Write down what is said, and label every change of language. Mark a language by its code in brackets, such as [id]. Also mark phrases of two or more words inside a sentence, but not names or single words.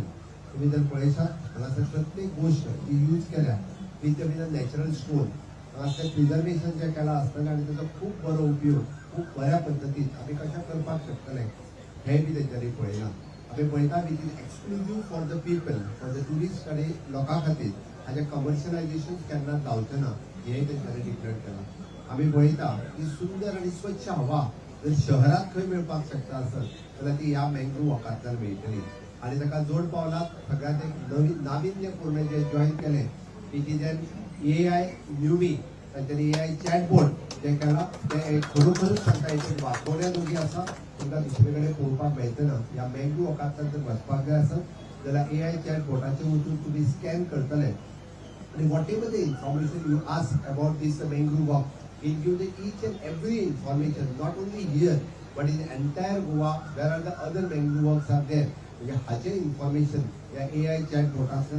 [kok] तुमी जर पळयशात हांगासर प्रत्येक गोश्ट ती यूज केल्या [en] with natural stone. [kok] हांगासर प्रिजर्वेशन जें केलां आसतना आनी ताचो खूब बरो उपयोग खूब बऱ्या पद्दतीन आमी कशें करपाक शकतले हें बी तेंच्यांनी पळयलां. आमी पळयता [en] with in exclusive for the people, for the tourist [kok] आनी लोकां खातीर हाजें कमर्शियलायझेशन केन्ना जावचें ना हेंय तेंच्यांनी डिक्लेअर केलां. आमी पळयता की सुंदर आनी स्वच्छ हवा जर शहरात खंय मेळपाक शकता आसत जाल्यार ती ह्या मँग्रोव्ह वॉकांतल्यान मेळटली. आनी ताका जोड पावलाक सगळ्यांत एक नवीन नाविन्यपूर्ण जें जॉयन केलें [en] it is an AI newbie. [kok] तांच्यांनी [en] AI chatbot [kok] जें केलां तें खरोखरूच तांकां एक वाचोवण्या जोगी आसा. तांकां दुसरे कडेन पळोवपाक मेळचें ना. ह्या मँग्रोव्ह वॉकांतल्यान जर वचपाक जाय आसत जाल्यार AI चॅटबॉटाचेर वचून तुमी स्कॅन करतले आनी [en] whatever the information you ask about this mangrove walk will give the each and every information, not only here but in entire Goa where are the other mangrove walks are there. [kok] म्हणजे हाचे इन्फॉर्मेशन या [en] AI chat botantlyan